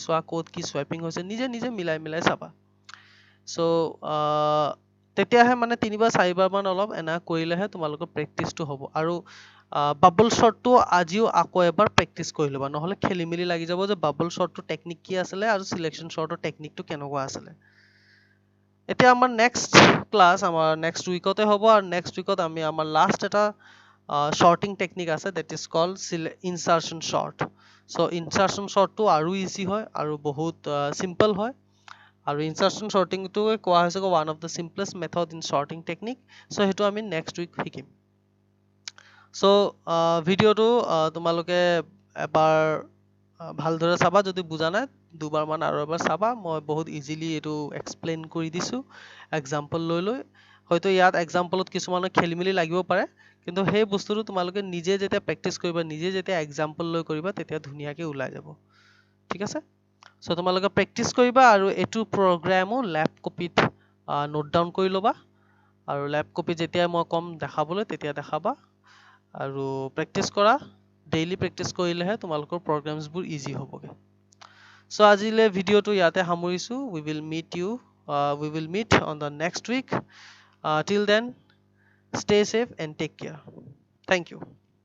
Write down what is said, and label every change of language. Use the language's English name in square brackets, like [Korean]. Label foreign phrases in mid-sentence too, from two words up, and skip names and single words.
[Assamese] চোৱা কোড কি সোয়াপিং হৈছে নিজে নিজে মিলাই চাবা সো তেতিয়াহে মানে 3 বা 4 বাৰ মান অলপ এনা কৰিলেহে তোমালোকৰ প্ৰেক্টিসটো হ'ব আৰু বাবল শটটো আজিও আকৌ এবাৰ প্ৰেক্টিস কৰি লবা নহলে খেলিমেলি লাগি যাব যে বাবল শটটো টেকনিক কি আছিল আৰু সিলেকশন শটৰ টেকনিকটো কেনেকুৱা আছিল এতিয়া আমাৰ [English] next class [Assamese] আমাৰ [English] next weekte [Assamese] হ'ব আৰু [English] next weekt [Assamese] আমি আমাৰ লাস্ট এটা [English] sorting technique [Assamese] আছে [English] that is called insertion sort so insertion sort [Assamese] to আৰু ইজি হয় আৰু বহুত সিম্পল হয় আৰু [English] insertion sorting [Assamese] to কোৱা হৈছে [English] one of the simplest method in sorting technique so [Assamese] হেতু আমি [English] next week [Assamese] শিকিম so ভিডিওটো তোমালোকে এবাৰ ভালদৰে চাবা যদি বুজা নাই দুবাৰ মান আৰু এবাৰ চাবা মই বহুত ইজিলি এটো এক্সপ্লেইন কৰি দিছো এক্সাম্পল লৈ হয়তো ইয়াত এক্সাম্পলত কিছুমানৰ খেলিমেলি লাগিব পাৰে কিন্তু সেই বস্তুটো তোমালোকে নিজে যেতিয়া প্ৰেক্টিস কৰিবা নিজে যেতিয়া এক্সাম্পল লৈ কৰিবা তেতিয়া ধুনিয়াকে ওলাই যাব ঠিক আছে সো তোমালোকে প্ৰেক্টিস কৰিবা আৰু এটো প্ৰগ্ৰামো [English] lab copyt note down [Assamese] কৰি লবা আৰু [English] lab copy [Assamese] যেতিয়া মই কম দেখাবলৈ তেতিয়া দেখাবা আৰু প্ৰেক্টিছ কৰা [English] daily practice [Assamese] কৰিলেহে তোমালোকৰ প্ৰগ্ৰামছবোৰ ইজি হ'বগে সো আজিলে ভিডিঅ'টো ইয়াতে সামৰিছো [English] we will meet on the next week till then stay safe and take care thank you